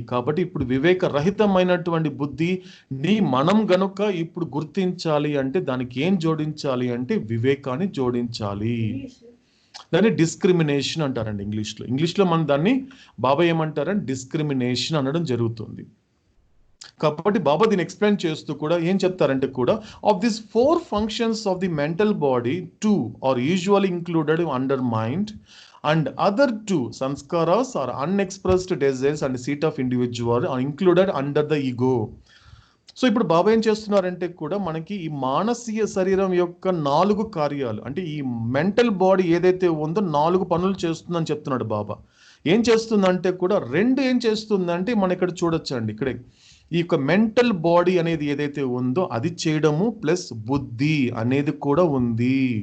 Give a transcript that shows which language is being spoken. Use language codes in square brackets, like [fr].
[te] కాబట్టి ఇప్పుడు వివేక రహితమైనటువంటి బుద్ధి మనం గనుక ఇప్పుడు గుర్తించాలి అంటే దానికి ఏం జోడించాలి అంటే వివేకాన్ని జోడించాలి. దాన్ని డిస్క్రిమినేషన్ అంటారండి ఇంగ్లీష్లో మనం దాన్ని బాబా ఏమంటారంటే డిస్క్రిమినేషన్ అనడం జరుగుతుంది. కాబట్టి బాబా దీన్ని ఎక్స్ప్లెయిన్ చేస్తూ కూడా ఏం చెప్తారంటే కూడా, [en] Of this 4 functions of the mental body 2 are usually included under mind and other 2 sanskaras or unexpressed desires and seat of individual are included under the ego. [te] So ఇప్పుడు బాబా ఏం చేస్తున్నారంటే కూడా మనకి ఈ మానసీయ శరీరం యొక్క 4 కార్యాలు, అంటే ఈ మెంటల్ బాడీ ఏదైతే ఉందో 4 పనులు చేస్తుందని చెప్తున్నాడు బాబా. ఏం చేస్తుందంటే కూడా 2 ఏం చేస్తుందంటే మనం ఇక్కడ చూడొచ్చండి. ఇక్కడ ఈ యొక్క మెంటల్ బాడీ అనేది ఏదైతే ఉందో అది చేయడము ప్లస్ బుద్ధి అనేది కూడా ఉంది.